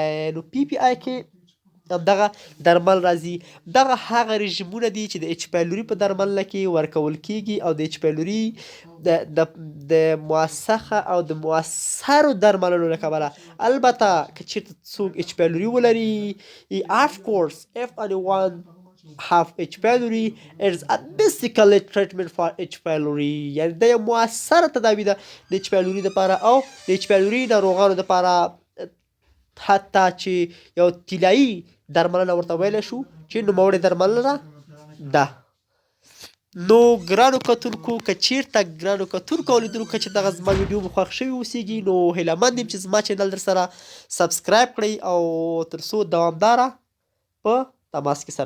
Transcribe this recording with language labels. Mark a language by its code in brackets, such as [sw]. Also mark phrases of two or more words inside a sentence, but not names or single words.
[ps] نو PPI کې دغه درمل راځي. دغه هغه رژیمونه دي چې د اچ پایلوري په درملنه کې ورکول کېږي، او د اچ پایلوري د موثقه او د مؤثرو درملنو له کبله. البته که چېرته څوک اچ پایلوري ولري، [en] of course if anyone have H. pylori, it is a basically treatment for H. pylori. [ps] یعنې د یو مؤثره تداوي ده د H. pylori دپاره، او د H. pylori ناروغانو دپاره حتی چې یو طلایي درملنه ورته ویلی شو چې نوموړې درملنه ده. نو ګرانو کتونکو، که چېرته ګرانو کتونکو او لیدونکو که چې دغه زما ویډیو مو خوښ شوي اوسېږي، نو هیله مند یم چې زما چینل در سره سبسکرایب کړئ، او تر څو دوامداره په تماس کې سره پاتې شو.